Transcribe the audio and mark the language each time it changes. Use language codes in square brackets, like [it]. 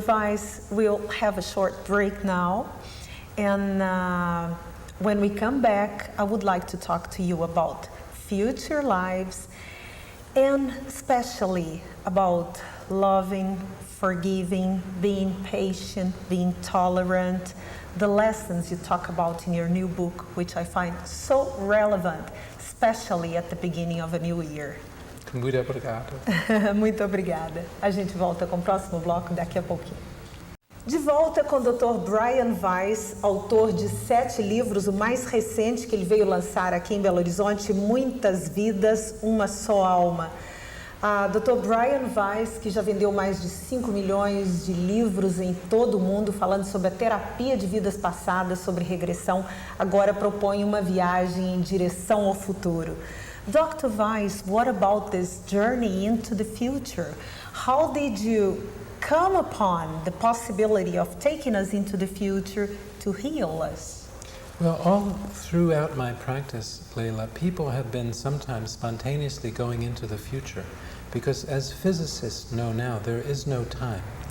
[en] Weiss, we'll have a short break now. And when we come back, I would like to talk to you about future lives, and especially about loving, forgiving, being patient, being tolerant, the lessons you talk about in your new book, which I find so relevant, especially at the beginning of a new year. [pt] Muito obrigado. Muito obrigada. A gente volta com o próximo bloco daqui a pouquinho. De volta com o Dr. Brian Weiss, autor de 7 livros, o mais recente que ele veio lançar aqui em Belo Horizonte, Muitas Vidas, Uma Só Alma. Dr. Brian Weiss, que já vendeu mais de 5 milhões de livros em todo o mundo, falando sobre a terapia de vidas passadas, sobre regressão, agora propõe uma viagem em direção ao futuro. [en] Dr. Weiss, what about this journey into the future? How did you come upon the possibility of taking us into the future to heal us? Well, all throughout my practice, Leila, people have been sometimes spontaneously going into the future, because as physicists know now, there is no time.